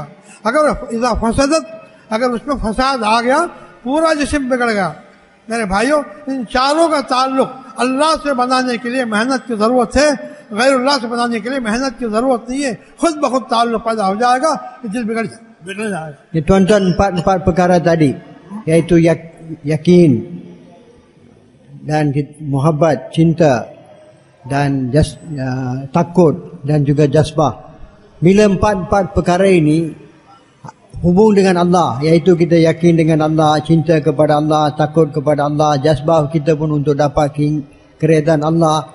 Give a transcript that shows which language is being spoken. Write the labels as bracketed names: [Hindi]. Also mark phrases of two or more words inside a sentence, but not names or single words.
[Hindi] अगर [Arabic] إذا فسدت, [Hindi] अगर उसमें फसाद आ गया, पूरा जिस्म बिगड़ गया। मेरे भाइयों, इन चारों का ताल्लुक अल्लाह से बनाने के लिए मेहनत की ज़रूरत है, गैरुल्लाह से बनाने के लिए मेहनत की ज़रूरत नहीं है। खुद ब खुद ताल्लुक पैदा हो जाएगा, दिल बिगड़ जाएगा। [Malay] Tuan-tuan, empat perkara tadi, yaitu yakin dan muhabbat, cinta dan takut dan juga jazbah. Bila empat perkara ini hubung dengan Allah, yaitu kita yakin dengan Allah, cinta kepada Allah, takut kepada Allah, jazbah kita pun untuk dapat keredaan Allah.